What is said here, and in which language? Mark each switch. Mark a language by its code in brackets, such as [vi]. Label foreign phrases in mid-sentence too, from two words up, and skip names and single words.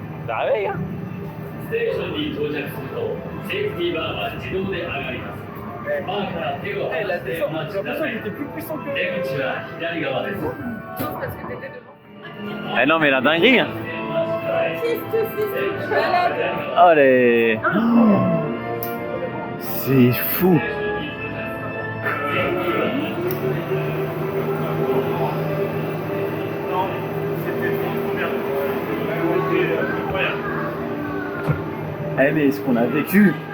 [fr] Ça réveille, hein. [ja] ステーションに到着するとセーフティーバーが自動で上がります。バーから手を離してお待ちください。出口は左側です。 [fr] Parce que t'étais devant. Eh non, mais la dinguerie, hein. Je suis malade. Oh, les... C'est fou. Eh mais ce qu'on a vécu.